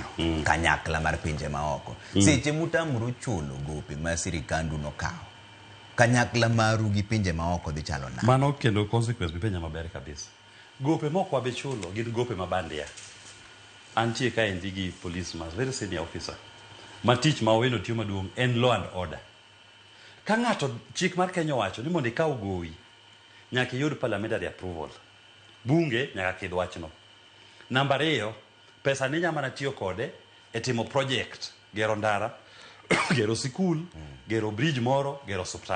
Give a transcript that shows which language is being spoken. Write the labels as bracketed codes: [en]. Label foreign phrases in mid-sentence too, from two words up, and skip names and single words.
[luo] Kanyakla mar pinje maoko. Seche mutamuru chulo gope ma sirikandu no kao. Kanyakla maru gi pinje maoko dhi chalo na. Mano kendo consequence bi penya maber kabisa. Gope moko wabe chulo gin gope mabandia. Antie ka endi gi police mas, [en] very senior officer. [luo] Matich ma oweno tiyo maduong' en [en] law and order. [luo] Ka ng'ato chik mar Kenya wacho ni mondo ikaw gowi nyaka yud [en] parliamentary approval. [luo] Bunge nyaka kidh wachno. Namba 2, pesa ni nyama na tiyo kode e timo project, gero ndara, gero sikul, gero bridge moro, gero hospital.